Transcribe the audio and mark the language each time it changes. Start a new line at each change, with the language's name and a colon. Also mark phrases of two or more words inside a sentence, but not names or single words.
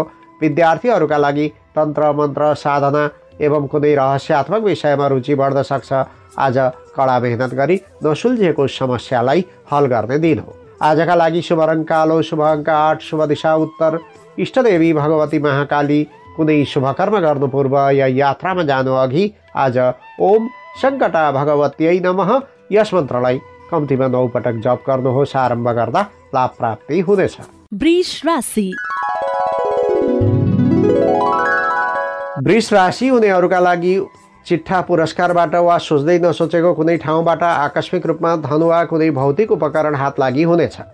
Nepali: विद्यार्थीहरूका लागि तन्त्र मन्त्र साधना एवं कुनै रहस्यात्मक विषयमा रुचि बढ्न सक्छ। आज कडा मेहनत गरी नसुल्झेको समस्यालाई हल गर्ने दिन हो। आजका लागि शुभ रङ कालो, शुभ अङ्क 8, शुभ दिशा उत्तर, इष्टदेवी भगवती महाकाली। कुनै शुभकर्म गर्नु पूर्व या यात्रामा जानु अघि आज
Sanskrit: ओम सङ्कटा भगवत्यै नमः
Nepali: यस मन्त्रलाई कम्तीमा 9 पटक जप गर्नुहोस्। आरम्भ गर्दा लाभ प्राप्ति हुनेछ। वृष राशि। वृष राशि हुनेहरूका लागि चिट्ठा पुरस्कारबाट वा सोच्दै नसोचेको कुनै ठाउँबाट आकस्मिक रूपमा धन वा कुनै भौतिक उपकरण हात लागि हुनेछ।